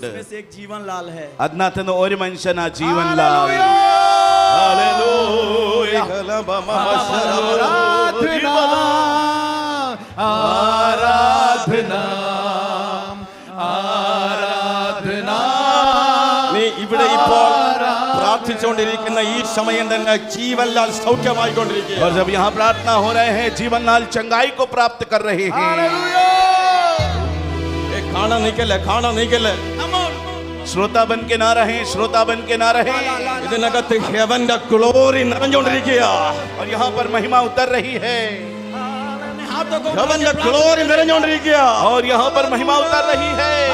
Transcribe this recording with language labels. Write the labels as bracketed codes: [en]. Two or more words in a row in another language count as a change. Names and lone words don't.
[hi] उसमें से एक जीवन लाल है। [ml] അതിനകത്ത് ഒരു മനുഷ്യനാ ജീവൻലാൽ। [hi] आराधना आराधना आराधना। [ml] നീ ഇവിടെ ഇപ്പോൾ പ്രാർത്ഥിച്ചുകൊണ്ടിരിക്കുന്ന ഈ സമയം തന്നെ ജീവൻലാൽ സൗഖ്യമായിക്കൊണ്ടിരിക്കുക। [hi] और जब यहाँ प्रार्थना हो रहे हैं, जीवनलाल चंगाई को प्राप्त कर रहे हैं। [ml] കാണാൻ നിൽക്കല്ലേ, കാണാൻ നിൽക്കല്ലേ। [hi] श्रोता बन के ना रहें, श्रोता बन के ना रहें। [ml] ഇതിനകത്ത് [en] heavente glory [ml] നിറഞ്ഞുകൊണ്ടിരിക്കുക. [hi] और यहाँ पर महिमा उतर रही है, [en] heavente glory [ml] നിറഞ്ഞുകൊണ്ടിരിക്കുക. [hi] और यहाँ पर महिमा उतर रही है।